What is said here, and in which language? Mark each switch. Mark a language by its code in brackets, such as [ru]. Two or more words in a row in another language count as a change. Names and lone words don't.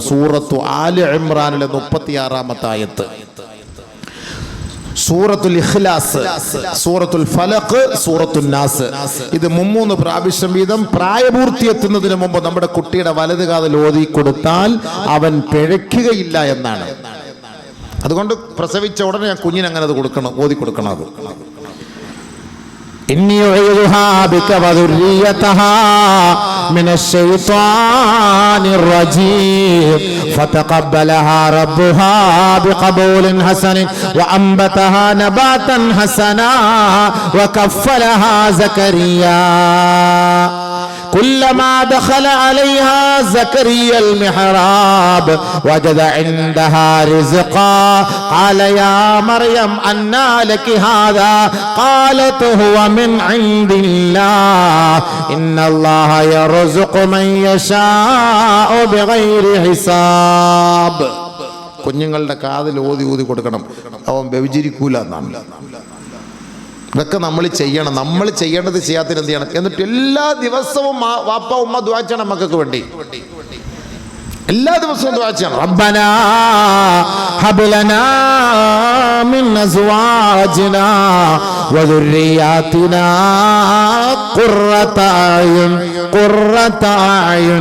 [ml] സൂറത്തു ആലി ഇമ്രാനിലെ 36-ാമത്തെ ആയത്ത്, സൂറത്തുൽ ഇഖ്ലാസ്, സൂറത്തുൽ ഫലഖ്, സൂറത്തുൻ നാസ്. ഇത് 3 പ്രാവശ്യം വീതം പ്രായപൂർത്തി എത്തുന്നതിന് മുമ്പ് നമ്മുടെ കുട്ടിയുടെ വലത് കാതിൽ ഓതി കൊടുത്താൽ അവൻ പിഴയ്ക്കുകയില്ല എന്നാണ്. അതുകൊണ്ട് പ്രസവിച്ച ഉടനെ ഞാൻ കുഞ്ഞിന് അങ്ങനെ അത് കൊടുക്കണം, ഓതി കൊടുക്കണം. അത് [ar] إني أعيذها بك وذريتها من الشيطان الرجيم فتقبلها ربها بقبول حسن وأنبتها نباتا حسنا وكفلها زكريا كلما دخل عليها زكريا المحراب وجد عندها رزقا قال يا مريم أنى لك هذا قالت هو من عند الله إن الله يرزق من يشاء بغير حساب. [ml] കുഞ്ഞുങ്ങളുടെ കാതിൽ ഓതി കൊടുക്കണം, അവൻ വ്യഭിചരിക്കൂല എന്നാണ്. ഇതൊക്കെ നമ്മൾ ചെയ്യണം. നമ്മൾ ചെയ്യേണ്ടത് ചെയ്യാത്തതിന് എന്ത് ചെയ്യണം? എന്നിട്ട് എല്ലാ ദിവസവും വാപ്പ ഉമ്മ ദുആ ചെയ്യണം മക്കൾക്ക് വേണ്ടി. എല്ലാ ദിവസവും ദുആ ചെയ്യണം. [ar] ربنا هب لنا من أزواجنا وذرياتنا قرة أعين.